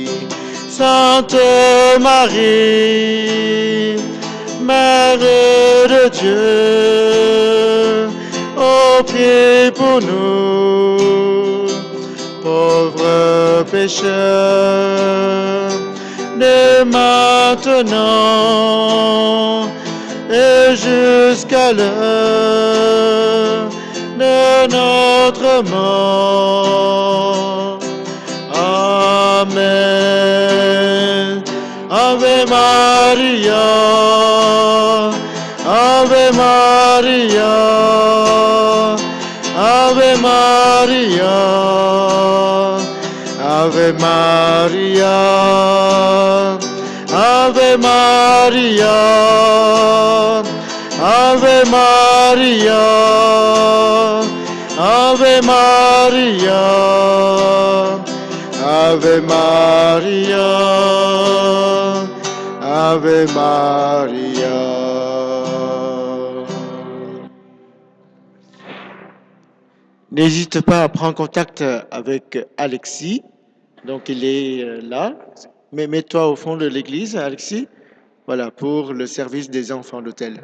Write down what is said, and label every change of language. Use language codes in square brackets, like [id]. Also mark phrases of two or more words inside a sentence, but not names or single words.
[fr] Sainte Marie, Mère de Dieu, ô prie pour nous, pauvres pécheurs, dès maintenant et jusqu'à l'heure de notre mort. Amen. [la] Ave Maria, Ave Maria, Ave Maria, Ave Maria, Ave Maria. Maria, Ave Maria, Ave Maria, Ave Maria, Ave Maria. [fr] N'hésite pas à prendre contact avec Alexis. Donc il est là. Mais mets-toi au fond de l'église, Alexis. Voilà, pour le service des enfants d'hôtel.